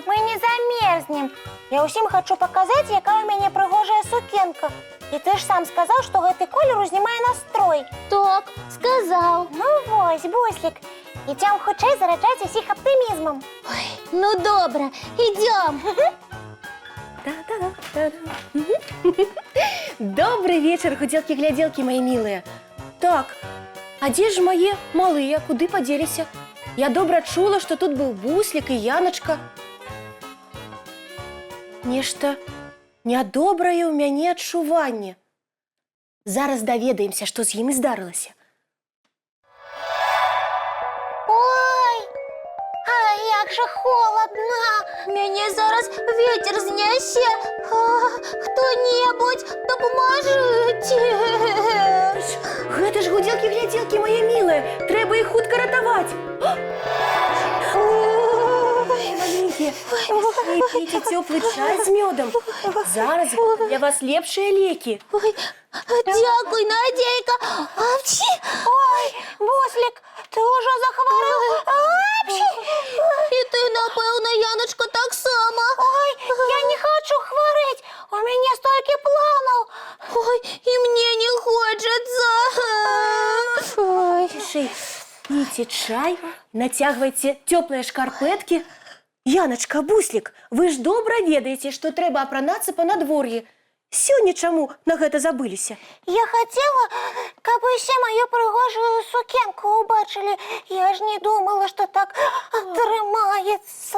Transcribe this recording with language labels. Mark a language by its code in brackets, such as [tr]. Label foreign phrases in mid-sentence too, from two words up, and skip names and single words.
[ru] Мы не замерзнем. [be] Я ўсім хачу паказаць, якая ў мяне прыгожая сукенка. І ты ж сам сказаў, што гэты колер узнімае настрой. Так, сказаў. Ну вось, Буслік, ідзём хутчэй зараджаць усіх аптымізмам. Ой, ну добра, ідём. [ru] Добрый вечер, гуделки-гляделки, мои милые. Так, а где же мои малые? Куды поделись? [be] Я добра чула, [ru] что тут был Буслик и Яночка. [be] Нешта нядобрае ў мяне адчуванне. Зараз даведаемся, што з імі здарылася. Ой, а як жа холадна. Мяне зараз ветер знясе. Хто-небудзь, дапамажыце. Гэта ж гуделки-гляделки, [ru] мои милые. [be] Трэба іх хутка ратаваць. [ru] Маленькие, пейте теплый чай с медом. [be] Зараз для вас лепшие леки. Ой, дякуй, Надейка. Апчі. Ой, Буслік, ти ўжо захварэў. Апчі. І ты, напэўна, Яночка, таксама. Ой, я не хочу хварэць. У мяне столькі планаў. Ой, і мне не хочацца. Ой. [ru] Тише, пейте чай, натягивайте теплые шкарпетки. [be] Яночка, Буслик, вы ж добра ведаеце, што трэба апранацца па надвор'і. Сёння чаму на гэта забыліся? Я хацела, каб усе маю прыгожую сукенку убачылі. Я ж не думала, што так атрымаецца.